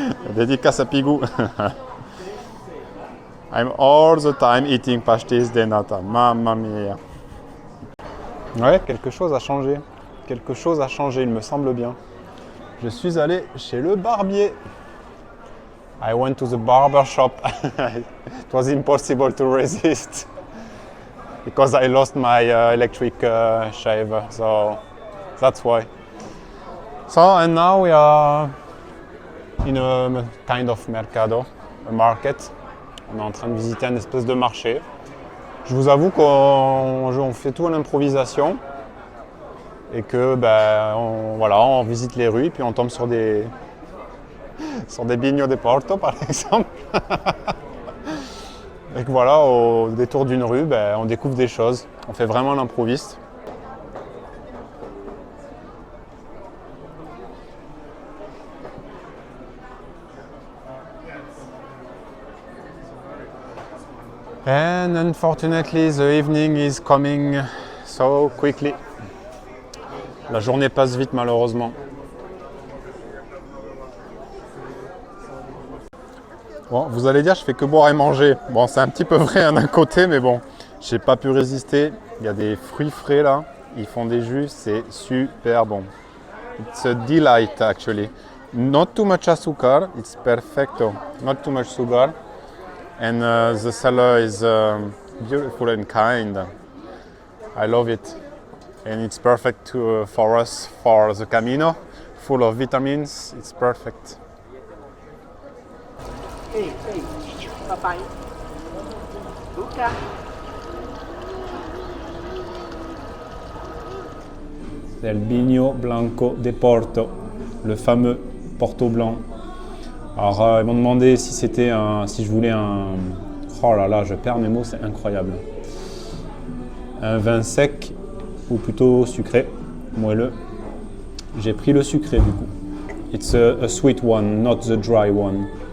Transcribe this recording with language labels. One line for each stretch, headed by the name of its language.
French: Dédicace à Pigou.
English: I'm all the time eating pastéis de nata. Mamma mia.
French: Ouais, quelque chose a changé. Quelque chose a changé, il me semble bien. Je suis allé chez le barbier.
English: I went to the barber shop. It was impossible to resist because I lost my electric shaver, so that's why. So, and now we are in a kind of mercado, a market.
French: On est en train de visiter un espèce de marché. Je vous avoue qu'on fait tout à l'improvisation et que on visite les rues puis on tombe sur des Bigno de Porto par exemple. Et que voilà, au détour d'une rue, on découvre des choses. On fait vraiment l'improviste.
English: And unfortunately, the evening is coming so quickly.
French: La journée passe vite malheureusement. Bon, vous allez dire, je fais que boire et manger. Bon, c'est un petit peu vrai d'un côté, mais bon, j'ai pas pu résister. Il y a des fruits frais là, ils font des jus, c'est super bon.
English: It's a delight actually. Not too much azúcar, it's perfecto. Not too much sugar. And the seller is beautiful and kind. I love it. And it's perfect for us, for the Camino. Full of vitamins, it's perfect. Hey, bye-bye. Luca.
French: Del Bigno Blanco de Porto, le fameux Porto Blanc. Alors ils m'ont demandé si je voulais un... Oh là là, je perds mes mots, c'est incroyable. Un vin sec ou plutôt sucré, moelleux. J'ai pris le sucré du coup.
English: It's a sweet one, not the dry one.